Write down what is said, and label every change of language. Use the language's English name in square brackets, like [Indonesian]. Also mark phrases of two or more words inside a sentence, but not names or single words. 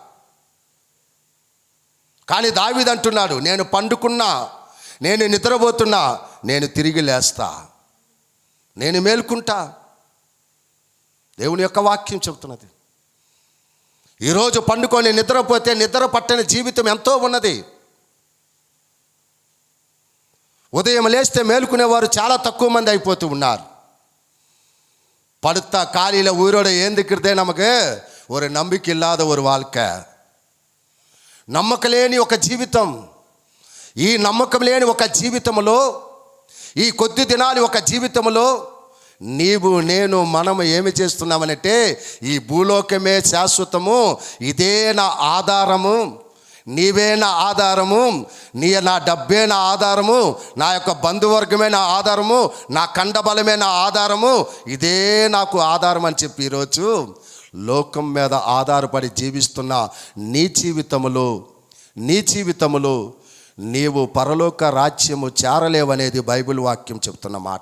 [Telugu] కానీ దావీదు అంటున్నాడు, నేను పండుకున్నా, నేను నిద్రపోతున్నా, నేను తిరిగి లేస్తా, నేను మేల్కుంటా. దేవుని యొక్క వాక్యం చెబుతున్నది. ఈరోజు పండుకొని నిద్రపోతే నిద్ర పట్టని జీవితం ఎంతో ఉన్నది. ఉదయం లేస్తే మేలుకునేవారు చాలా తక్కువ మంది అయిపోతూ ఉన్నారు. [Tamil] படுத்த காலையில் உயிரோட ஏந்துக்கிறதே நமக்கு ஒரு நம்பிக்கை இல்லாத ஒரு வாழ்க்கை. [Telugu] నమ్మకం లేని ఒక జీవితం. ఈ నమ్మకం లేని ఒక జీవితంలో, ఈ కొద్ది దినాలు ఒక జీవితంలో నీవు నేను మనము ఏమి చేస్తున్నామనంటే, ఈ భూలోకమే శాశ్వతము, ఇదే నా ఆధారము, నీవే నా ఆధారము, నా డబ్బే నా ఆధారము, నా యొక్క బంధువర్గమే నా ఆధారము, నా కండబలమే నా ఆధారము, ఇదే నాకు ఆధారం అని చెప్పి ఈరోజు లోకం మీద ఆధారపడి జీవిస్తున్న నీ జీవితములో నీవు పరలోక రాజ్యము చేరలేవనేది బైబిల్ వాక్యం చెప్తున్న మాట.